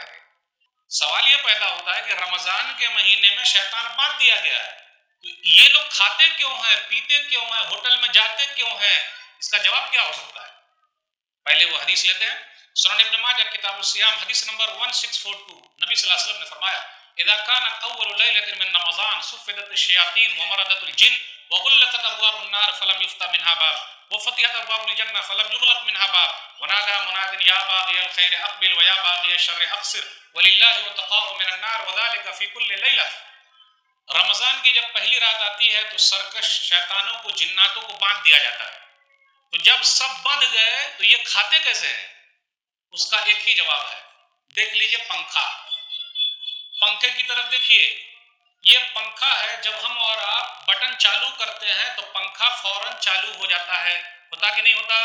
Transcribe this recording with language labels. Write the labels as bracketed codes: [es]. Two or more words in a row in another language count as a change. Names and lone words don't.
[hi] सवाल ये पैदा होता है कि रमजान के महीने में शैतान बांट दिया गया है, तो ये लोग खाते क्यों हैं, पीते क्यों हैं, होटल में जाते क्यों हैं? इसका जवाब क्या हो सकता है? पहले वो हदीस लेते हैं, सुनन इब्न माजा किताब सियाम हदीस नंबर 1642। नबी [ar] صلى الله عليه وسلم [hi] ने फरमाया, [ar] إذا كان أول ليلة من رمضان صفدت الشياطين ومردة الجن وغلقت أبواب النار فلم يفتح منها باب وفتحت أبواب الجنة فلم يغلق منها باب ونادى مناد يا باغي الخير أقبل ويا باغي الشر أقصر ولله عتقاء من النار وذلك في كل ليلة. [hi] रमजान की जब पहली रात आती है तो सर्कस शैतानों को, जिन्नातों को बांध दिया जाता है। तो जब सब बंध गए तो ये खाते कैसे हैं? उसका एक ही जवाब है, देख लीजिए पंखा। पंखे की तरफ देखिए, ये पंखा है, जब हम और आप बटन चालू करते हैं तो पंखा फौरन चालू हो जाता है, होता कि नहीं होता?